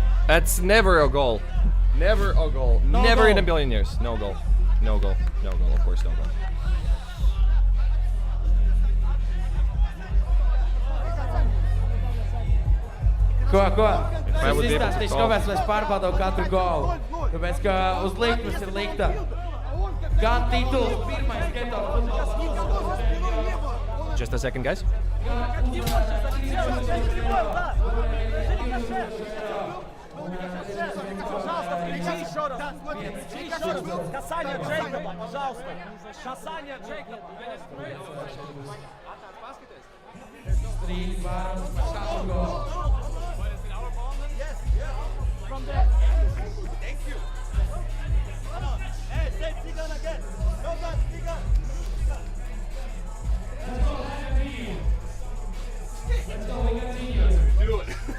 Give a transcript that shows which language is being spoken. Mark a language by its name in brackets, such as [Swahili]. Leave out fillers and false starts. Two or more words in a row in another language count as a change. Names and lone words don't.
[English] That's never a goal. Never a goal. No Never in a goal. billion years. No goal. No goal. No goal. Of course, no goal. [Latvian] Ko? [English] If I would be able [Latvian] Tas [English] to [Latvian] izstāstīšu, [English] call. [Latvian] kāpēc mēs pārbaudām katru golu. Tāpēc, ka uz likmes ir likta gan tituls, pirmais Ghetto Football. [English] Just a second, guys. [Russian] Пожалуйста, включи еще раз. Включи еще раз. Касание Джейкоба, пожалуйста. Касание Джейкоба. [English] From there. Thank you. Hey, say Tigan again. No guns, Tigan. Let's go, we continue. Do it.